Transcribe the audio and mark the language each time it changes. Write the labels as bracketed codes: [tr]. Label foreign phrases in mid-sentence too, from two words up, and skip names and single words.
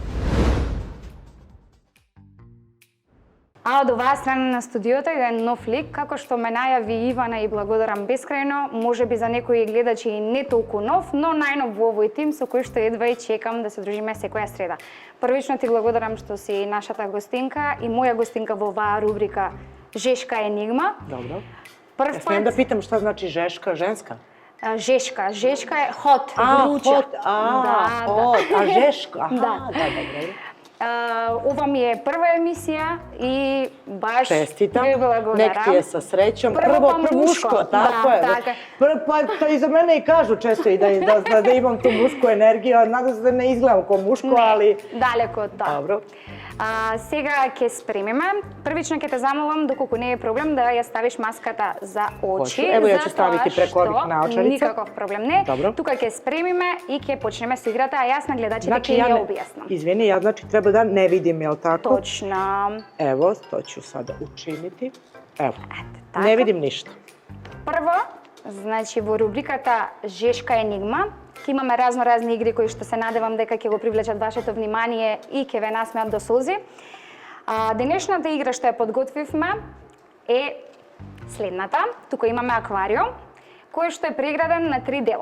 [mk] А од оваа страна на студиото е нов лик, како што ме најави Ивана и благодарам бескрајно, може би за некои гледачи и не толку нов, но најнов во овој тим со кој што едва и чекам да се дружиме секоја среда. Првично ти благодарам што си нашата гостинка и моја гостинка во оваа рубрика Жешка енигма. [sr] Dobro. [mk] Прв [sr] Смеем да [mk] пат [sr] питам šta znači žeška, ženska? [mk] Жешка е хот, вруча. [en] Hot, hot, [sr] a žeška, [mk] Да. [sr] dobro. [mk] Ова ми е прва емисија и баш [sr] Čestitam, [mk] ви благодарам. [sr] nek ti je sa srećom. Prvo pa muško, muško, tako da, je. tako. Pa to i za mene i kažu često i da imam tu mušku energiju, a nadam se da ne izgledam kao muško, ali... [mk] Далеко од тоа. [sr] Dobro. [mk] Сега ќе спремиме. Првично ќе те замолам, доколку не е проблем, да ја ставиш маската за очи. [sr] Hoću. Evo, ja ću [mk] затоа [sr] staviti preko ovih [mk] што [sr] naočarica. [mk] Никаков проблем не. [sr] Dobro. [mk] Тука ќе спремиме и ќе почнеме со играта, а јас на гледачите [sr] Znači, [mk] ќе [sr] ja [mk] ја [sr] ne, [mk] објаснам. [sr] izvini, ja znači treba da ne vidim, jel tako? [mk] Точно. [sr] Evo, to ću sada učiniti. Evo, [mk] така. [sr] ne vidim ništa. [mk] Прво, значи во рубриката Жешка енигма, ќе имаме разни игри кои што се надевам дека ќе го привлечат вашето внимание и ќе ве насмеат до солзи. Денешната игра што ја подготвивме е следната. Тука имаме аквариум, кој што е преграден на 3 дела.